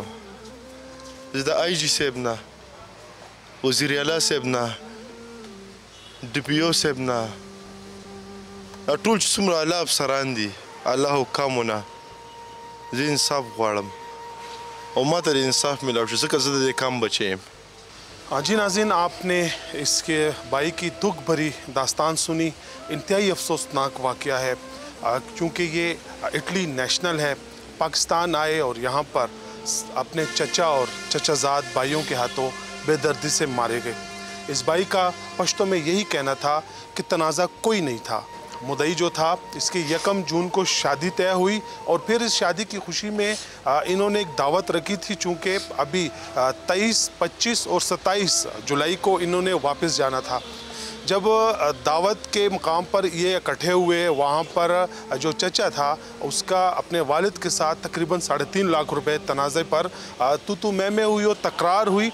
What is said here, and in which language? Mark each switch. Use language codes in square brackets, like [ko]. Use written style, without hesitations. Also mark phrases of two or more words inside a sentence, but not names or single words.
[ps] زه د آی جي صاحب نه، وزیر اعلی صاحب نه، ډي پي او صاحب نه، دا ټول چې څومره اعلی افسران دي الله حکامو نه، زه انصاف غواړم اور ماته انصاف ملاو شي ځکه زه د دې کام بچی یم. [ur] جی ناظرین، آپ نے اس کے بھائی کی دکھ بھری داستان سنی. انتہائی افسوسناک واقعہ ہے چونکہ یہ اٹلی نیشنل ہے. پاکستان آئے اور یہاں پر اپنے چچا اور چچا زاد بھائیوں کے ہاتھوں بے دردی سے مارے گئے. اس بھائی کا پشتوں میں یہی کہنا تھا کہ تنازع کوئی نہیں تھا مدعی جو تھا اس کی 1 جون کو شادی طے ہوئی اور پھر اس شادی کی خوشی میں انہوں نے ایک دعوت رکھی تھی. چونکہ ابھی 23، 25 اور 27 جولائی کو انہوں نے واپس جانا تھا. جب دعوت کے مقام پر یہ اکٹھے ہوئے، وہاں پر جو چچا تھا اس کا اپنے والد کے ساتھ تقریباً 3.5 لاکھ روپے تنازعے پر تو میں ہوئی اور تکرار ہوئی.